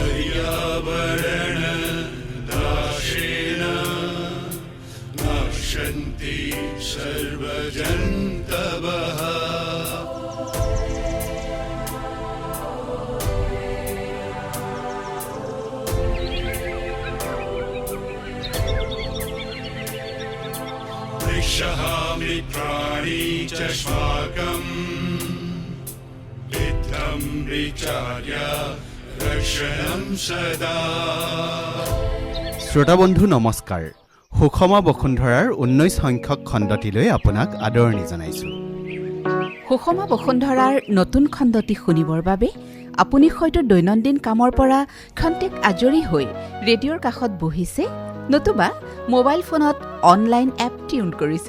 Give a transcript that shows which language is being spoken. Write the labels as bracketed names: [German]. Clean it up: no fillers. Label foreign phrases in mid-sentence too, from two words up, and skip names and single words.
[Sanskrit] पर्यावरण नाशेन नश्यन्ति सर्वजन्तवः मित्राणि च अस्माकम् इत्थं विचार्य रक्षणं सदा। [Assamese] শ্ৰোতা বন্ধু নমস্কাৰ। সুষমা বসুন্ধৰাৰ 19 সংখ্যক খণ্ডটিলৈ আপোনাক আদৰণি জনাইছো। সুষমা বসুন্ধৰাৰ নতুন খণ্ডটি শুনিবৰ বাবে আপুনি হয়তো দৈনন্দিন কামৰ পৰা খন্তেক আজৰি হৈ ৰেডিঅ'ৰ কাষত বহিছে নতুবা মোবাইল ফোনত অনলাইন এপ টিউন কৰিছে।